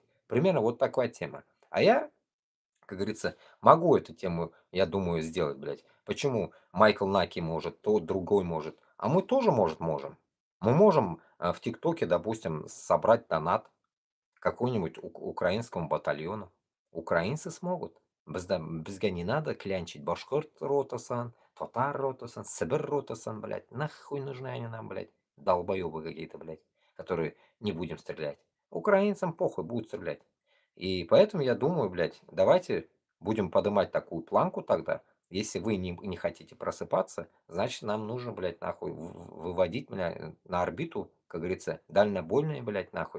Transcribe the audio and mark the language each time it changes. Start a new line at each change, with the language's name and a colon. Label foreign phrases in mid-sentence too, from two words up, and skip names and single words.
Russian: Примерно вот такая тема. А я, как говорится, могу эту тему, я думаю, сделать, блядь. Почему Майкл Наки может, тот другой может, а мы тоже, можем. Мы можем в ТикТоке, допустим, собрать донат какому-нибудь украинскому батальону. Украинцы смогут. Бізге не надо клянчить
Tatar: башкирт ротасан, татар ротасан, сибир ротасан,
Russian: блядь. Нахуй нужны они нам, блядь. Долбоебы какие-то, блядь, которые не будем стрелять. Украинцам похуй, будут стрелять. И поэтому я думаю, блядь, давайте будем поднимать такую планку тогда. Если вы не хотите просыпаться, значит нам нужно, блядь, нахуй выводить, блядь, на орбиту, как говорится, дальнобойные, блядь, нахуй.